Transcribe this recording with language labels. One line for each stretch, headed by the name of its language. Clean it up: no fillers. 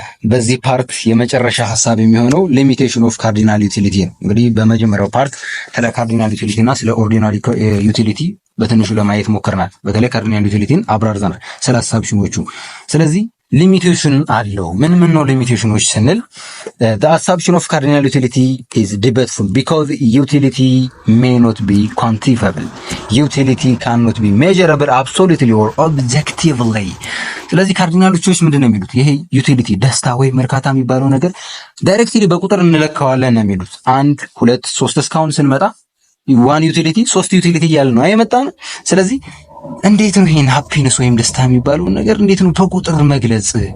Amharic: በዚህ ፓርት የመጨረሻ ሐሳብ የሚሆነው ሊሚቴሽን ኦፍ ካርዲናል ዩቲሊቲ ነው። እንግዲህ በመጀመሪያው ፓርት ስለ ካርዲናል ዩቲሊቲ እና ስለ ኦርዲናሪ ዩቲሊቲ በትንሹ ለማየት ሞክረናል። በተለይ ካርዲናል ዩቲሊቲን አብራርተናል ስለ አሳብሽኖቹ። ስለዚህ ሊሚቴሽን አለው። ምን ነው ሊሚቴሽኖች ስንል
English: the assumption of cardinal utility is debateful because utility may not be quantifiable. Utility cannot be measurable absolutely or objectively.
Amharic: ስለዚህ ካርዲናሎቹስ ምንድነው የሚሉት? ይሄ ዩቲሊቲ ደስታ ወይም እርካታ የሚባለው ነገር ዳይሬክትሊ በቁጥር እንለካዋለን ነው የሚሉት። 1 2 3 እስካሁን ስንመጣ 1 ዩቲሊቲ 3 ዩቲሊቲ እያልን ነው አይመጣ ነው። ስለዚህ እንዴት ነው ይሄን ሃፒነስ ወይም ደስታ የሚባለውን ነገር እንዴት ነው በቁጥር መግለጽ?